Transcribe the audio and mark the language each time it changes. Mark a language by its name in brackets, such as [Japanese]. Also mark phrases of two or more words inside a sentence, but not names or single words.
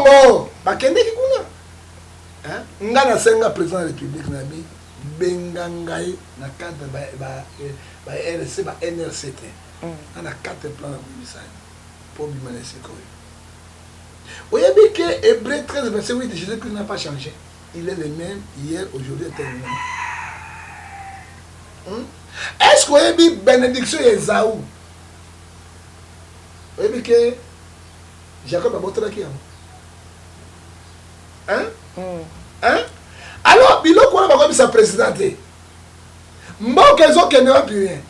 [Lingala] mbongo. Bakendeki kuna. Hein? Nga nasenga [French] président de la République [Lingala] na bi, benga ngai na cadre ba, ba, eh, ba R C, ba N R C te. Mm. Nga na [French] quatre plans [Lingala] na kobimisa ye. Po bima na esika oyo. Oyebi ke [French] Hébreu treize, verset huit, Jésus-Christ n'a pas changé. Il est le même hier, aujourd'hui, éternellement. [Lingala] Hmm? [French] Est-ce que [Lingala] oyebi bénédiction ya Esaü? Oyebi ke Jacob abotelaki yango. Hein? Hmm. Hein? Alors, biloko wana bakobisa président te. Mboka ezokende wapi rien?